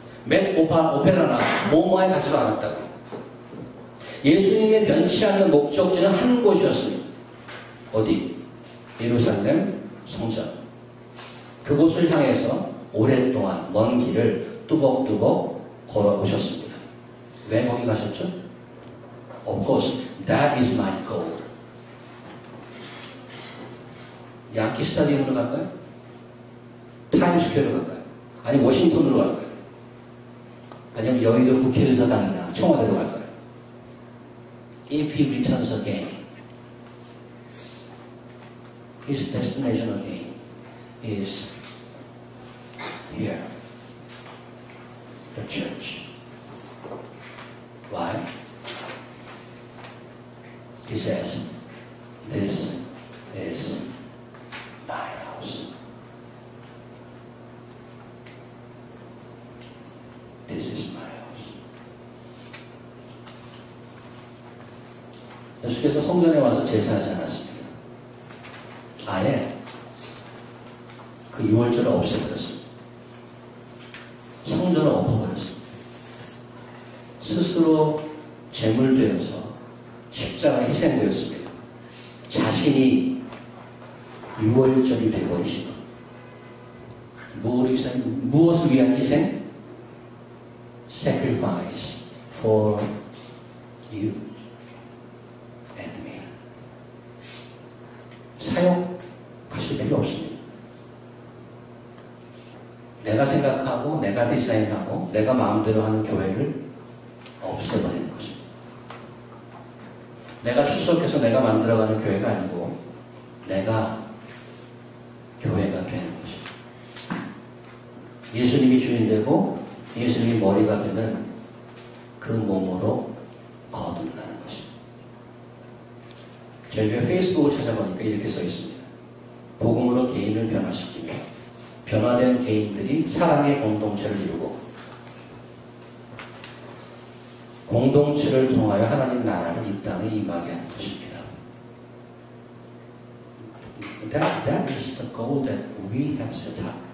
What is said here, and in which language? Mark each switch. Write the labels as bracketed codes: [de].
[ko] 맷 오페라나 모모에 가지도 않았다고요. 예수님의 변치 않는 목적지는 한 곳이었습니다. 어디? 예루살렘 성전. 그곳을 향해서 오랫동안 먼 길을 뚜벅뚜벅 걸어오셨습니다. 왜 거기 가셨죠? [en] Of course, that is my goal. [ko] 양키 스타디움으로 갈까요? 타임스퀘어로 갈까요? 아니 워싱턴으로 갈까요? 아니면 여의도 국회의사당이나 청와대로 갈까요? [en] If he returns again, his destination again is here, the church. Why? He says, this is my house. This is my house. [ko] 예수께서 성전에 와서 제사하지 않았습니다. 아예 그 유월절을 없애버렸습니다. 성전을 엎어버렸습니다. 스스로 제물되어서 십자가에 희생되었습니다. 자신이 유월절이 되어버리시고 무엇을 위한 희생? [en] Sacrifice for you and me. [ko] 사역하실 필요 없습니다. 내가 생각하고 내가 디자인하고 내가 마음대로 하는 교회를 없애버리는 것입니다. 내가 출석해서 내가 만들어가는 교회가 아니고 내가 교회가 되는 것입니다. 예수님이 주인되고 예수님이 머리가 되는 그 몸으로 거듭나는 것입니다. 저희가 페이스북을 찾아보니까 이렇게 써 있습니다. 복음으로 개인을 변화시키며 변화된 개인들이 사랑의 공동체를 이루고 공동체를 통하여 하나님 나라를 이 땅에 임하게 하는 것입니다. [en] That is the goal that we have set up.